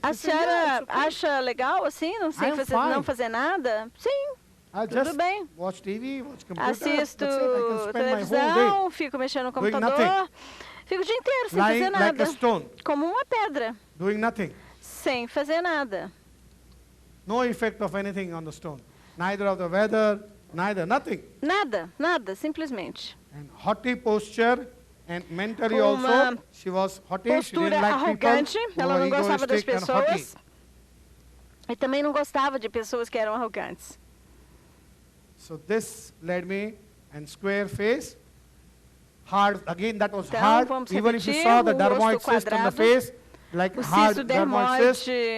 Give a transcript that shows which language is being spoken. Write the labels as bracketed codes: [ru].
[pt] A senhora acha legal assim, não sei fazer, não fazer nada? Sim, tudo bem. [en] Watch TV, watch computer, [pt] assisto televisão, fico mexendo no computador, fico o dia inteiro sem fazer nada. Como uma pedra. [en] Doing nothing. [pt] Sem fazer nada. [en] No effect of anything on the stone. Neither of the weather, neither nothing. [pt] Nada, simplesmente. [en] And haughty posture. And mentally also, she was haughty. She didn't like [pt] arrogante, [en] people [pt] ela não gostava das pessoas e também não gostava de pessoas que eram arrogantes. [en] So this led me and square face, hard again. That was hard. Even if you saw the dermoid cyst on the face, like hard dermoid cyst.